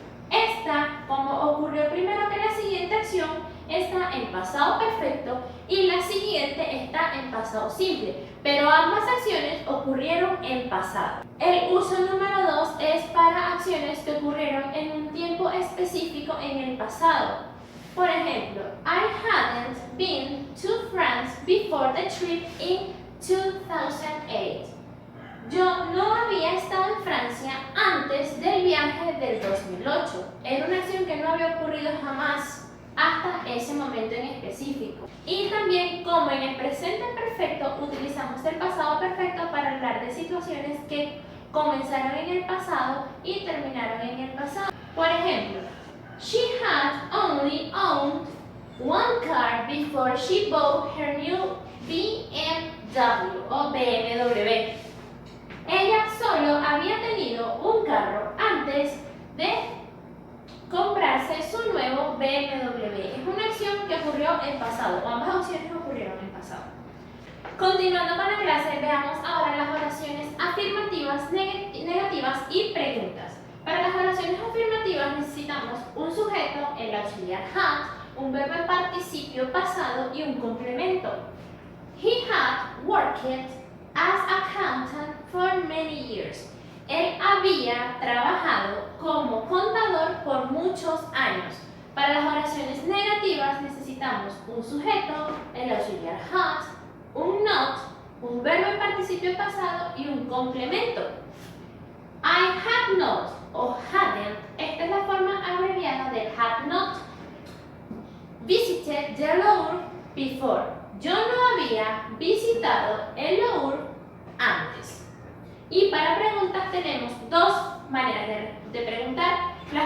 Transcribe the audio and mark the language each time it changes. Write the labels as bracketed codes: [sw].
[es] Esta, como ocurrió primero que la siguiente acción, está en pasado perfecto y la siguiente está en pasado simple, pero ambas acciones ocurrieron en pasado. El uso número 2 es para acciones que ocurrieron en un tiempo específico en el pasado. Por ejemplo, [en] I hadn't been to France before the trip in 2008. [es] Yo no había estado en Francia antes del viaje del 2008. Era una acción que no había ocurrido jamás hasta ese momento en específico. Y también, como en el presente perfecto, utilizamos el pasado perfecto para hablar de situaciones que comenzaron en el pasado y terminaron en el pasado. Por ejemplo, [en] she had only owned one car before she bought her new BMW o BMW. [es] Ella solo había tenido un carro antes de comprarse su nuevo BMW. Es una acción que ocurrió en pasado, o ambas acciones ocurrieron en pasado. Continuando con la clase, veamos ahora las oraciones afirmativas, negativas y preguntas. Para las oraciones afirmativas necesitamos un sujeto, el auxiliar had, un verbo en participio pasado y un complemento. [en] He had worked as accountant for many years. [es] Él había trabajado como contador por muchos años. Para las oraciones negativas necesitamos un sujeto, el auxiliar had, un not, un verbo en participio pasado y un complemento. [en] I had not [es] o hadn't, esta es la forma abreviada del had not. [en] Visited the Louvre before. [es] Yo no había visitado el Louvre antes. Y para preguntas tenemos dos maneras de preguntar.